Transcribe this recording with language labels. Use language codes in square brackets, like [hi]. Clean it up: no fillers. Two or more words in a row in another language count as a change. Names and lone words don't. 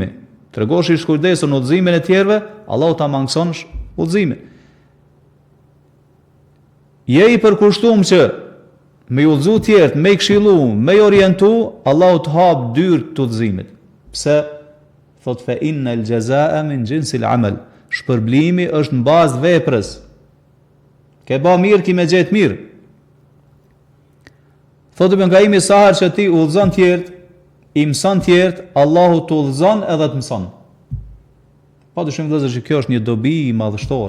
[sq] Tregosh i shkujdesur në udhëzimin e tjerëve, Allahu ta mangëson udhëzimin. Je i përkushtuar që me udhëzu tjerët, me këshillu, me orientu, Allahu të hap dyert të udhëzimit. Pse? Thot [ar] فإن الجزاء من جنس العمل. [sq] Shpërblimi është në bazë veprës. Ke ba mirë, ki me gjetë mirë. Thot Ibn Kaimi, sa herë që ti udhëzon tjerët, i mëson tjerët, Allahu të udhëzon edhe të mëson. Padyshim vëllezër që kjo është një dobi madhështore.